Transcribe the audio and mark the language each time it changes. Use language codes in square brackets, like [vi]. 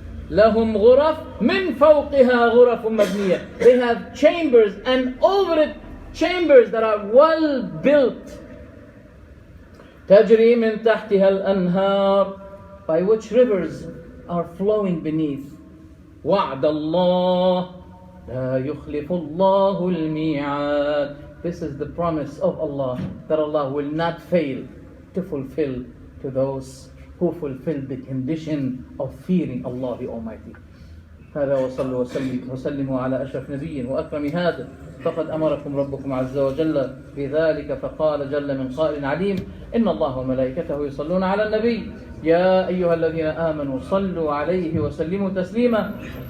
[ar] لَهُمْ غُرَفٌ مِنْ فَوْقِهَا غُرَفٌ مَبْنِيَّةٌ. [en] They have chambers, and over it chambers that are well built. [ar] تَجْرِي مِنْ تَحْتِهَا الْأَنْهَارِ. [en] By which rivers are flowing beneath. [ar] وعد الله لا يخلف الله الميعاد. [en] This is the promise of Allah, that Allah will not fail to fulfill to those who fulfill the condition of fearing Allah the Almighty. [ar] هذا وصلوا وسلموا على أشرف نبي وأكرم هذا. فقد أمركم ربكم عز وجل بذلك فقال جل من قائل عليم إن الله وملائكته يصلون على النبي يا أيها الذين آمنوا صلوا عليه وسلموا تسليما.